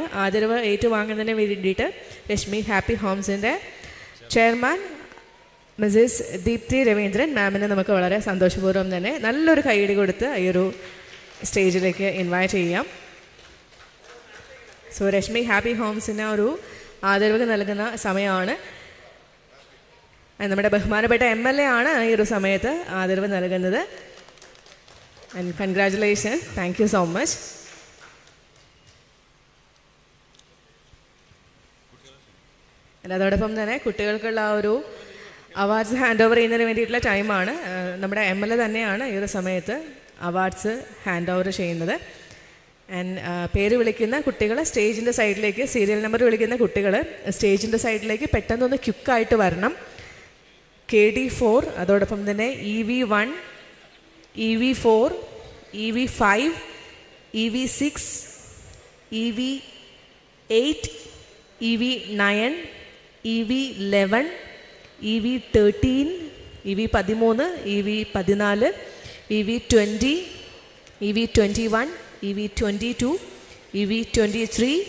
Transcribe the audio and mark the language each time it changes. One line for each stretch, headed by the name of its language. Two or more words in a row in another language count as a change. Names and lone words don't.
Malayalam: ആദരവ് ഏറ്റുവാങ്ങുന്നതിന് വേണ്ടിയിട്ട് രശ്മി ഹാപ്പി ഹോംസിൻ്റെ ചെയർമാൻ മിസ്സിസ് ദീപ്തി രവീന്ദ്രൻ മാമിനെ നമുക്ക് വളരെ സന്തോഷപൂർവ്വം തന്നെ നല്ലൊരു കൈയടി കൊടുത്ത് ഈ ഒരു സ്റ്റേജിലേക്ക് ഇൻവൈറ്റ് ചെയ്യാം. സോ രശ്മി ഹാപ്പി ഹോംസിന് ഒരു ആദരവ് നൽകുന്ന സമയമാണ്. നമ്മുടെ ബഹുമാനപ്പെട്ട MLA ആണ് ഈ ഒരു സമയത്ത് ആദരവ് നൽകുന്നത്.
English: And congratulations. Thank you so much.
Malayalam: അതോടൊപ്പം തന്നെ കുട്ടികൾക്കുള്ള ഒരു
English: awards hand over
Malayalam: ചെയ്യുന്നതിന് വേണ്ടിയിട്ടുള്ള ടൈമാണ്. നമ്മുടെ MLA തന്നെയാണ് ഈ ഒരു സമയത്ത്
English: awards hand over
Malayalam: ചെയ്യുന്നത്. ആൻഡ് പേര് വിളിക്കുന്ന കുട്ടികൾ സ്റ്റേജിൻ്റെ സൈഡിലേക്ക്,
English: serial number
Malayalam: വിളിക്കുന്ന കുട്ടികൾ സ്റ്റേജിൻ്റെ സൈഡിലേക്ക് പെട്ടെന്നൊന്ന് ക്യുക്കായിട്ട് വരണം. KD4, അതോടൊപ്പം തന്നെ EV1, EV4, EV5, EV6, EV8, EV9, EV11, EV13, EV13, EV14, EV20, EV21, EV22, EV23,